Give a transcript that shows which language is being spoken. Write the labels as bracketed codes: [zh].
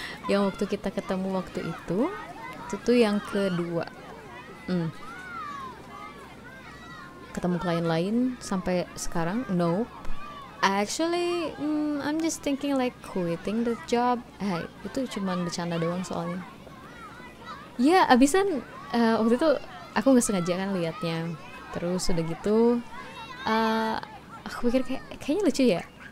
[id] Yang waktu kita ketemu waktu itu tuh yang kedua. Ketemu klien lain sampai sekarang? [en] Nope. Actually, I'm just thinking like quitting the job. [id] Itu cuman bercanda doang soalnya. Ya, abisan waktu itu aku nggak sengaja kan liatnya. Terus udah gitu, aku pikir kayaknya lucu ya.